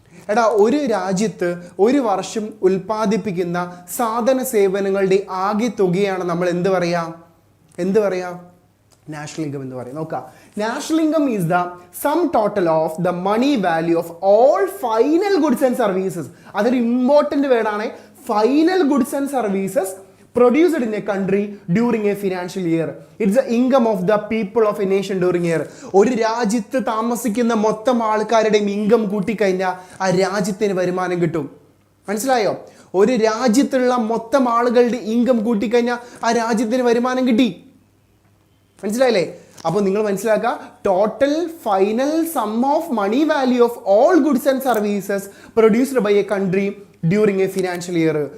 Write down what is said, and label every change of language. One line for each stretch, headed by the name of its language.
Malayalam: എടാ ഒരു രാജ്യത്ത് ഒരു വർഷം ഉൽപ്പാദിപ്പിക്കുന്ന സാധന സേവനങ്ങളുടെ ആകെ തുകയാണ് നമ്മൾ എന്ത് പറയാ? നാഷണൽ ഇൻകം എന്ന് പറയും. നോക്കുക,
English: National income is the sum total of the money value of all final goods and services.
Malayalam: അതൊരു ഇമ്പോർട്ടൻറ്റ് വേർഡാണ്.
English: Final goods and services produced in a country during a financial year. It's the income of the people of a nation during a year.
Malayalam: ഒരു രാജ്യത്ത് താമസിക്കുന്ന മൊത്തം ആൾക്കാരുടെയും income കൂട്ടിക്കഴിഞ്ഞാൽ ആ രാജ്യത്തിന് വരുമാനം കിട്ടും. മനസ്സിലായോ? ഒരു രാജ്യത്തുള്ള മൊത്തം ആളുകളുടെ ഇൻകം കൂട്ടിക്കഴിഞ്ഞാൽ ആ രാജ്യത്തിന് വരുമാനം കിട്ടി. മനസ്സിലായില്ലേ? അപ്പോൾ നിങ്ങൾ മനസ്സിലാക്കുക,
English: Total final sum of money value of all goods and services produced by a country during a financial year.